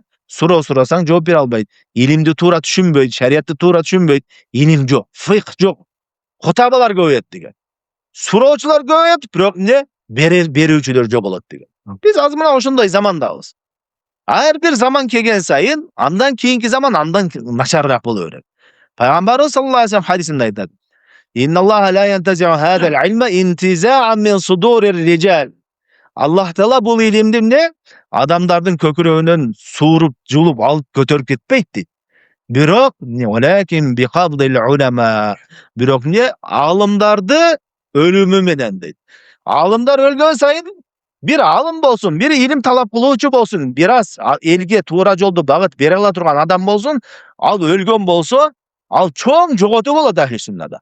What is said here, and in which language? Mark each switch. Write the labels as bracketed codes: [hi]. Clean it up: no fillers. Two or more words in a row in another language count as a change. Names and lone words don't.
[ky] Суроо сурасаң жооп бере албайт. Илимди туура түшүнбөйт, шариятты туура түшүнбөйт, илим жок, фикх жок. Хутабалар көбөйөт деген. Суроочулар көбөйөт, бирок эмне? Берүүчүлөр жок болот деген. Биз азыр мына ошондой замандабыз. Ар бир заман келген сайын, андан кийинки заман андан начарыраак боло берет. Пайгамбарыбыз [ar] صلى الله عليه وسلم [ky] хадисинде айтат: [ar] "إن الله لا ينتزع هذا العلم انتزاعا من صدور الرجال." [ky] Аллах Таала бул илимди эмне? Адамдардын көкүрөгүнөн сууруп, жулуп алып көтөрүп кетпейт дейт. [ar] Бирок ولكن بقبض العلماء. [ky] Бирок эмне? Алымдарды өлүмү менен дейт. Алымдар өлгөн сайын бир алым болсун, бир илим талап кылуучу болсун, бир аз элге туура жолду багыт бере ала турган адам болсун, ал өлгөн болсо, ал чоң жоготуу болот ахли-сүннада.